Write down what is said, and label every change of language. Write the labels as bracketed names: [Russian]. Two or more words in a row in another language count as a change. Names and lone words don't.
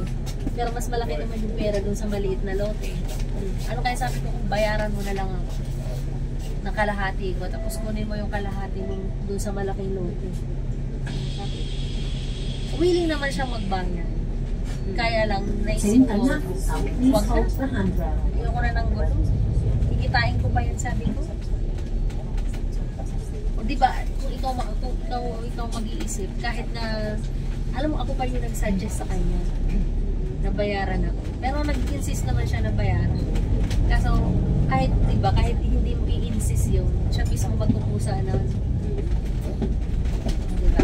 [Filipino] Pero mas malaki naman yung pera dun sa maliit na lote. Ano kaya sabi ko kung bayaran mo na lang ako ng kalahati ko tapos kunin mo yung kalahati mo dun sa malaking lote. Willing naman siyang magbayad. Kaya lang, naisip [Cantonese] 請 [Filipino] ko, [Cantonese] 緊握扶手 ，Please [Filipino] wag [English] hold the [Filipino] na. [English] handrail。 [Filipino] Ayoko na ng gulo. Kikitain ko pa yun, sabi ko. O diba, kung ikaw mag-iisip, kahit na, alam mo, ako pa yung nag-suggest sa kanya na bayaran ako. Pero nag-insist naman siya na bayaran. Kaso, kahit, diba, kahit hindi mo i-insist yun, siya mismo magkukusa na, diba?